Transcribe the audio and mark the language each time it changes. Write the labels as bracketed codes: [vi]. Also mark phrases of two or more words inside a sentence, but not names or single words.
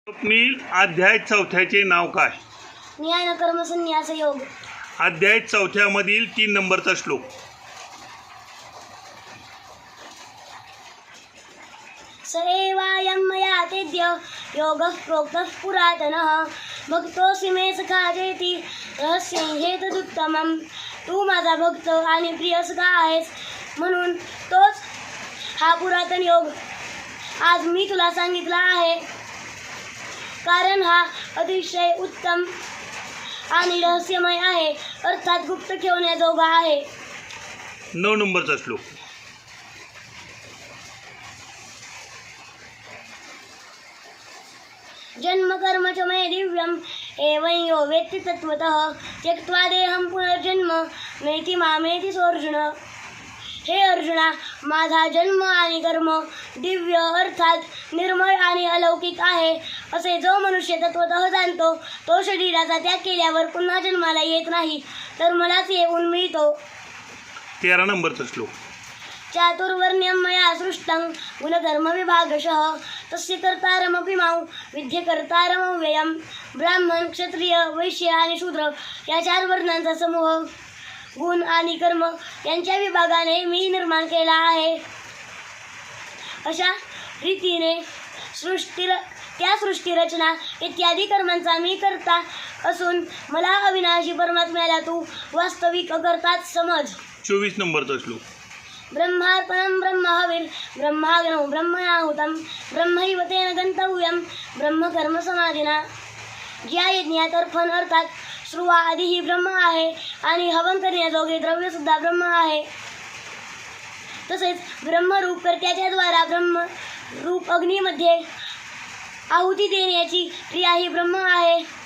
[mr] स्वप्नील अध्याय चौथ्याचे नाव काय? न्याय कर्म संन्यास योग. अध्याय चौथ्यामधील 3 नंबरचा श्लोक. [sa] स एवायं मया तेद्य योगः प्रोक्तः पुरातनः भक्तोऽसि मे सखा चेति रहस्यं हेतदुत्तमं. [mr] तू माझा भक्त आणि प्रिय सखा आहेस म्हणून तोच हा पुरातन योग आज मी तुला सांगितला आहे, कारण हा अतिशय उत्तम आणि रहस्यमय आहे, अर्थात गुप्त ठेवण्याजोगा आहे. 9 नंबरचा श्लोक. [sa] जन्म कर्म च मे दिव्यम एवं यो वेत्ति तत्त्वतः त्यक्त्वा देहं पुनर्जन्म नैति मामेति सोऽर्जुन. [mr] हे अर्जुना, माझा जन्म आणि कर्म दिव्य अर्थात निर्मळ आणि अलौकिक आहे असे जो मनुष्य तत्वतः जाणतो, तो शरीराचा त्याग केल्यावर पुन्हा जन्माला येत नाही, तर मलाच येऊन मिळतो. 13 नंबरचा श्लोक. [sa] चातुर्वर्ण्यं मया सृष्टं गुणकर्म विभागशः तस्य कर्तारमपि मां विद्ये कर्तारमव्ययं. [mr] ब्राह्मण, क्षत्रिय, वैश्य आणि शूद्र या 4 वर्णांचा समूह गुण आणि कर्म यांच्या विभागाने मी निर्माण केला आहे. अशा रीतीने त्या सृष्टीरचना इत्यादी कर्मांचा मी करता असून मला अविनाशी परमात्म्याला तू वास्तविक करताच समज. 24 नंबरचा श्लोक. [sa] ब्रह्मार्पणं ब्रह्महविर् ब्रह्माग्नौ ब्रह्मणाहुतं ब्रह्मैव तेन गन्तव्यं ब्रह्मकर्म समाधिना. [mr] ज्या यज्ञात अर्पण अर्थात श्रुवा आधी ही ब्रह्म आहे आणि हवन करण्याजोगे द्रव्य सुद्धा ब्रह्म आहे. तसेच ब्रह्मरूप कर्त्याच्या द्वारा ब्रह्मरूप अग्नीमध्ये आहुती देण्याची क्रिया ही ब्रह्म आहे.